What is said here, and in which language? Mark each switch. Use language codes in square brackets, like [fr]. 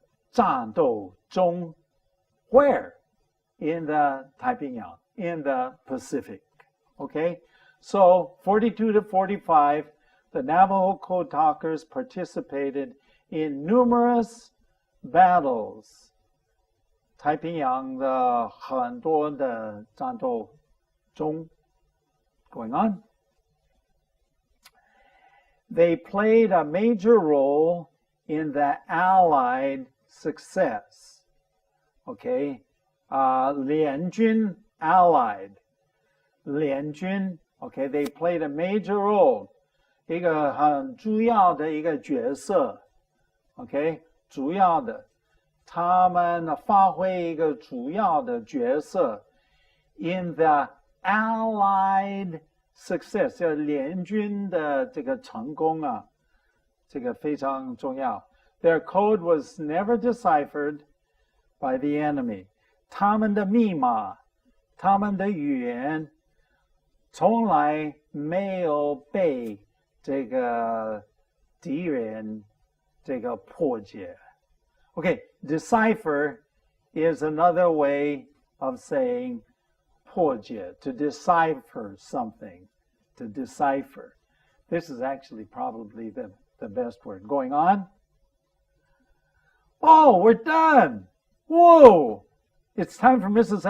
[en] 战斗中 Where? In the 太平洋, in the Pacific. Okay? So 42 to 45, the Navajo code talkers participated in numerous battles. [zh] 太平洋的很多的战斗中 [en] Going on. They played a major role in the Allied success. Okay? 联军 Allied. 联军 Okay, they played a major role. [zh] 一个很主要的一个角色 OK， 主要的，他们发挥一个主要的角色 [en] in the Allied success， [zh] 叫联军的这个成功啊，这个非常重要。 [en] Their code was never deciphered by the enemy。 [zh] 他们的密码，他们的语言，从来没有被这个敌人这个破解。 [en] Okay, decipher is another way of saying 破解, to decipher something, to decipher. This is actually probably the best word. Going on. Oh, we're done. Whoa. It's time for Mrs.